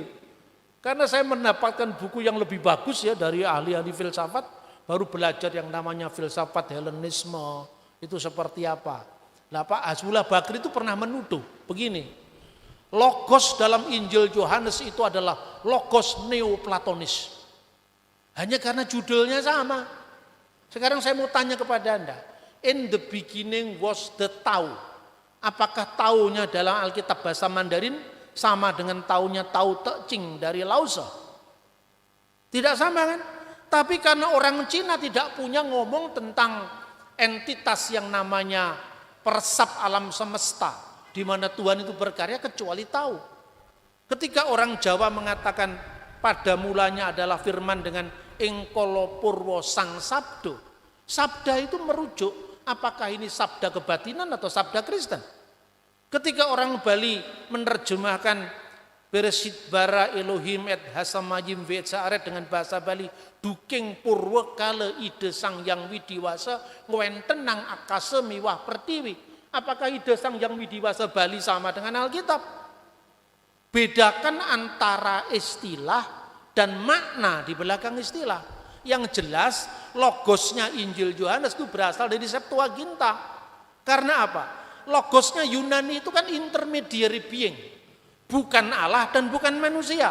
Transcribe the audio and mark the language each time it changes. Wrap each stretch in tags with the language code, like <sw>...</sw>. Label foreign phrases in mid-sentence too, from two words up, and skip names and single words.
<id>Karena saya mendapatkan buku yang lebih bagus ya dari ahli-ahli filsafat, baru belajar yang namanya filsafat Helenisme, itu seperti apa. Nah Pak Hasbullah Bakri itu pernah menuduh begini, logos dalam Injil Yohanes itu adalah logos neoplatonis. Hanya karena judulnya sama. Sekarang saya mau tanya kepada Anda,</id> <en>in the beginning was the Tau.</en> <id>Apakah taunya dalam Alkitab bahasa Mandarin sama dengan taunya Tao Te Ching dari Lao Tse? Tidak sama kan? Tapi karena orang Cina tidak punya ngomong tentang entitas yang namanya persab alam semesta, di mana Tuhan itu berkarya kecuali tahu. Ketika orang Jawa mengatakan pada mulanya adalah firman dengan</id> <jv>engkolo purwo sang sabdo,</jv> <id>sabda itu merujuk apakah ini sabda kebatinan atau sabda Kristen. Ketika orang Bali menerjemahkan</id> <he>בראשית ברא אלהים את השמים ואת הארץ</he> <id>dengan bahasa Bali,</id> <ban>duking purwa kala ide sang yang widiwasa ngwenten nang akase miwah pertiwi.</ban> <id>Apakah</id> <ban>ide sang yang widiwasa</ban> <id>Bali sama dengan Alkitab? Bedakan antara istilah dan makna di belakang istilah. Yang jelas logosnya Injil Yohanes itu berasal dari Septuaginta. Karena apa? Logosnya Yunani itu kan</id> <en>intermediary being,</en> <id>bukan Allah dan bukan manusia.</id>